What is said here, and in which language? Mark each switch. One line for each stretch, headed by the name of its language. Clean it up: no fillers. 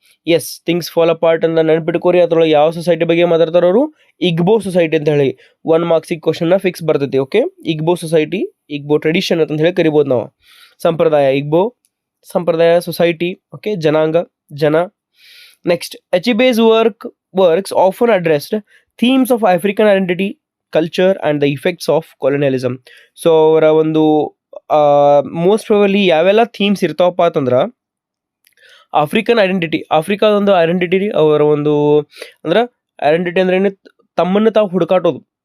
Kannada: S, things fall apart ಅಂತ ನೆನ್ಪಿಟ್ಕೋರಿ. ಅದ್ರೊಳಗೆ ಯಾವ ಸೊಸೈಟಿ ಬಗ್ಗೆ ಮಾತಾಡ್ತಾರ ಅವರು? ಇಗ್ಬೋ ಸೊಸೈಟಿ ಅಂತ ಹೇಳಿ 1 ಮಾರ್ಕ್ಸಿಗೆ ಕ್ವಶನ್ನ ಫಿಕ್ಸ್ ಬರ್ತೈತಿ. ಓಕೆ, ಇಗ್ಬೋ ಸೊಸೈಟಿ, ಇಗ್ಬೋ ಟ್ರೆಡಿಷನ್ ಅಂತ ಹೇಳಿ ಕರಿಬೋದು ನಾವು. ಸಂಪ್ರದಾಯ, ಇಗ್ಬೋ ಸಂಪ್ರದಾಯ, ಸೊಸೈಟಿ, ಓಕೆ, ಜನ.
English: Next, Achibe's works often addressed themes of African identity, culture and the effects of colonialism.
Kannada: So ಅವರ ಒಂದು ಮೋಸ್ಟ್ ಪ್ರಾಬಬ್ಲಿ ಯಾವೆಲ್ಲ ಥೀಮ್ಸ್ ಇರ್ತಾವಪ್ಪ ಅಂತಂದ್ರೆ, ಆಫ್ರಿಕಾದ ಒಂದು ಐಡೆಂಟಿಟಿ, ಅವರ ಒಂದು ಅಂದ್ರೆ ಐಡೆಂಟಿಟಿ ಅಂದ್ರೆ ಏನು, ತಮ್ಮನ್ನು ತಾವು ಹುಡುಕಾಟೋದು.